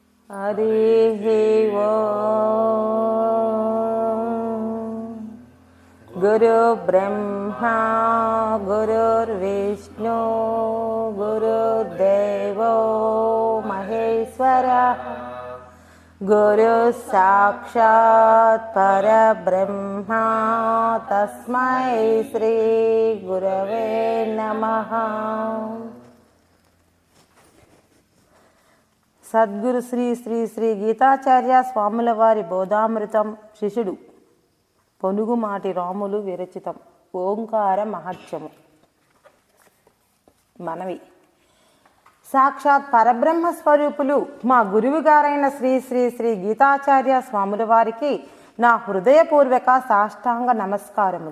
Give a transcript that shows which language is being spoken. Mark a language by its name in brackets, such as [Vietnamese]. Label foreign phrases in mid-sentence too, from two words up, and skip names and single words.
[Sanskrit] हरिः गुरुर्ब्रह्मा गुरुर्विष्णु गुरुर्देवो महेश्वरः गुरुः साक्षात् परब्रह्मा तस्मै श्री गुरवे नमः। [Telugu] సద్గురు శ్రీ శ్రీ శ్రీ గీతాచార్య స్వాముల వారి బోధామృతం శిష్యుడు పొనుగుమాటి రాములు విరచితం ఓంకార మహత్యము. మనవి సాక్షాత్ పరబ్రహ్మ స్వరూపులు మా గురువు గారైన శ్రీ శ్రీ శ్రీ గీతాచార్య స్వాముల వారికి నా హృదయపూర్వక సాష్టాంగ నమస్కారములు.